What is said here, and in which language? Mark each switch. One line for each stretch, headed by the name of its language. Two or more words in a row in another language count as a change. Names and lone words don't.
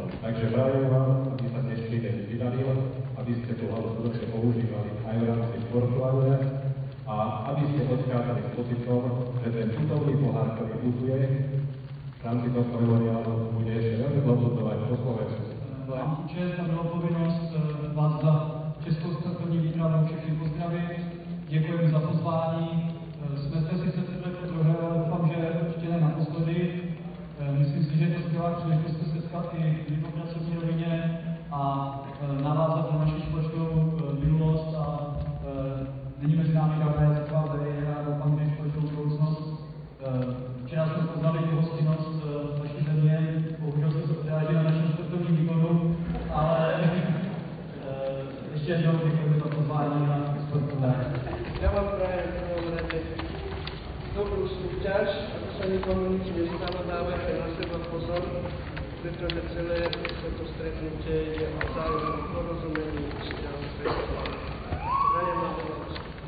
Slovak: Takže prajem vám, aby sa dnešný deň vydaril, aby ste tú hlavu skutočne používali aj v rámci sportovania a aby ste odchádzali s pocitom, že ten tutovný pohár, ktorý putuje v rámci tohto memoriálu, bude ešte veľmi dlhoputovať po Slovensku.
Czech: Mám tu čest a měl povinnost vás za Českou sportovní výpravu všechny pozdravit. Děkujeme za pozvání. Jsme se sice po druhé, ale doufám, že určitě ne naposledy. Myslím si, že je to skvělá příležitost se setkat i v pracovní rovině a navázat na naši společnou minulost a není mezi námi žádné taková verejná, doufám, že společnou budoucnost. Včera jsme poznali hostinnost naší země, bohužel se to odráží na našem sportovním výkonu, ale ještě jednou děkujeme za pozvání na sportovné.
Slovak: Ja vám prajem v prvom rade dobrú súťaž, aby sa nikomu nič nestalo, dávajte na seba pozor, pretože celé toto stretnutie je o vzájomnom porozumení vzťahu pre prajem vám veľa úspechov.